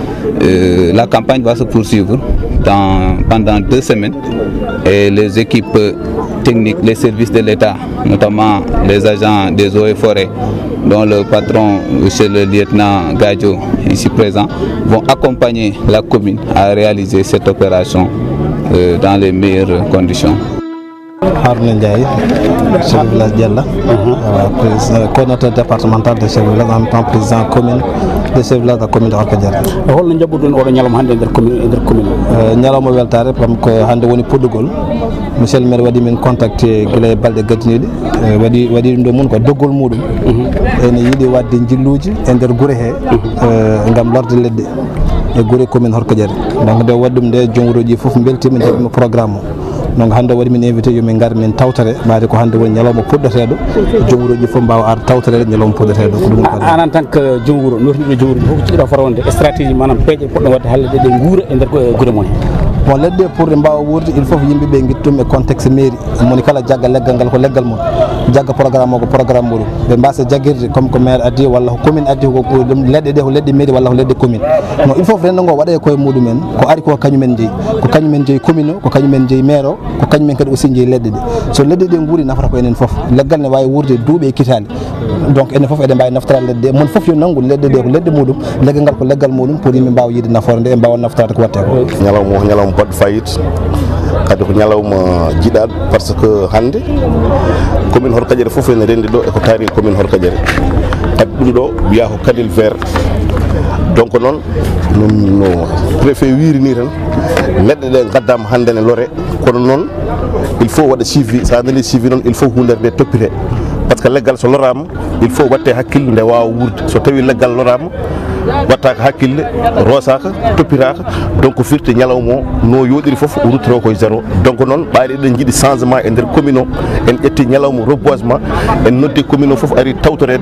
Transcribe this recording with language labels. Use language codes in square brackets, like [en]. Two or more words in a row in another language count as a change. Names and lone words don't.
[fr] La campagne va se poursuivre pendant 2 semaines et les équipes techniques, les services de l'État, notamment les agents des eaux et forêts, dont le patron, monsieur le lieutenant Gadjo, ici présent, vont accompagner la commune à réaliser cette opération dans les meilleures conditions. Harouna Ndiaye, chef de village Dialla, coordinateur départemental de chef de village, en même temps président commune de chef de village de la commune de Orkadiéré. [ff] Holno jabbuɗon oɗo ñalawma hannde nder commune ñalawma weltare pam ko hannde woni puɗɗugol [fr] monsieur le maire [ff] waɗi min contacté gila e balɗe gaddiniɗe waɗi ɗum ɗo mum ko doggol muɗum ene yiiɗi wadde jilluji e nder guure he gam lorde leɗɗe e guure commune Orkadiéré. Donc nde waɗi ɗum nde joom wuroji foof beltima jaɓima programme o. Donc hannde waɗi min invité yomin gar min tawtare mbaade ko hannde woni ñalawma puɗɗoteɗo joom wuroji fof mbawa ar tawtarede ñalawma puɗɗoteɗo ko ɗum an [fr] en tant que [ff] joom wuro notiɗo joom wuro fof ciɗɗa fota wonde stratégie manam peeje poɗɗo wadde halle ɗe guura e nder guure mon bon leɗɗe pour ɗe mbawa wurde [fr] il faut [ff] yimɓeɓe guittum e [fr] contexte mairie [ff] moni kala jagga leggal ngal ko leggal mum jagga programme o ko programme muɗum ɓe mbasa jagguirde comme ko maire addi walla ko commune addi ko leɗɗe ɗe ko leɗɗe mairie walla ko leɗɗe commune non [fr] il faut [ff] rendo ngo waɗa e koye muɗumen ko ari ko kañumen jeeyi ko kañumen jeeyi commune o ko kañumen jeeyi maire o ko kañumen kadi aussi jeeyi leɗɗe ɗe so leɗɗe ɗe guuri nafata ko enen foof leggal ne wawi wurde duuɓi e kitali donc enen foof eɗen mbawi naftara leɗɗe mon foof yo nanggu leɗɗe ɗe ko leɗɗe muɗum leggal ngal ko leggal muɗum pour yimɓe mbawa yiide nafoore nde e mbawa naftarade ko watte ko ñalawma baɗɗo fayida kadi ko ñalawma jiiɗaɗo [fr] par ce que [ff] hannde commune Orkadiéré fof ene rendi ɗo eko taari commune Orkadiéré kadi ɗum ɗo wiya ko Kanel vert. Donc noon no préfet wirini tan leɗɗe ɗe gaddama hannde ne lore kono noon [fr] il faut [ff] waɗa suivi sa nani suivi noon [fr] il faut [ff] hundere nde toppite [fr] par ce que [ff] leggal so lorama [fr] il faut [ff] watte hakkille nde wawa wurde so tawi leggal lorama wattaka hakkille rosaka toppitaka donc firti ñalawma o no yoɗiri foof ruttoro koye zéro. Donc noon ɓaari eɗen jiiɗi changement e nder commune o en ƴetti ñalawma reboisement en noddi commune o foof ari tawtorede.